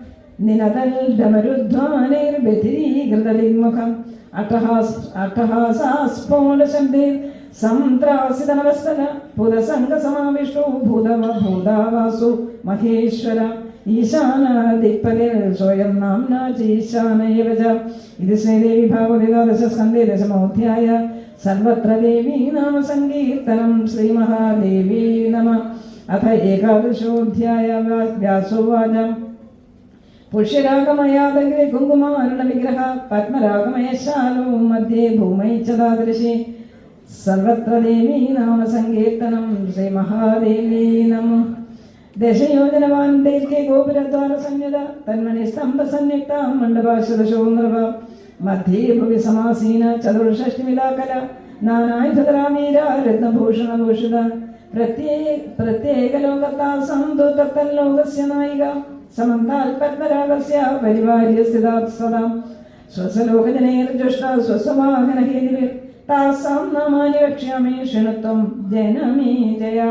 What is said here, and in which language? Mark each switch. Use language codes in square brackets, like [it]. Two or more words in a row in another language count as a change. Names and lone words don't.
[sa] निनदल्डमरुध्वानैर्व्यतिरीकृतलिङ्मुखम् अट्टहासास्फोटशब्दैः संत्रासितनवस्तन पुरसङ्गसमाविष्टो भूदावासो महेश्वर ईशानादिक्पतिर् स्वयं नाम्ना च ईशान एव च इति श्रीदेवी भागवते दशमोऽध्याय सर्वत्र देवी नाम संकीर्तनं श्रीमहादेवी नमः। अथ एकादशोऽध्याय व्यासोवाच പുഷ്യരാഗമയാദഗ്രെ കുങ്കുമാരുണ വിഗ്രഹ പത്മരാഗമയശാലോ മധ്യേ ഭൂമൈച്ചതാദൃശി സർവത്ര ദേവീ നാമ സങ്കീർത്തനം ശ്രീ മഹാദേവീ നമോ. ദശയോജനവാൻ ദൈർഘ്യ ഗോപുരദ്വാര സംയുത തന്മണി സ്തംഭ സംയുക്ത മണ്ഡപാശദശോ നൃപ മധ്യേ ഭുവി സമാസീന ചതുർഷഷ്ടിമിതാകല നാനായുധരാമീര രത്നഭൂഷണഭൂഷിത പ്രത്യേക ലോകത്താ സംതോതത്തല്ലോകസ്യ നായിക സമന്താൽ പത്മരാഗസ്യ പരിവാര്യ സ്ഥിതാത് സദാ സ്വസലോകജനൈർജുഷ്ട സ്വസവാഹനഹേതിഭിർ താസാം നാമാനി വക്ഷ്യാമി ശൃണുത്വം ജനമേ ജയാം.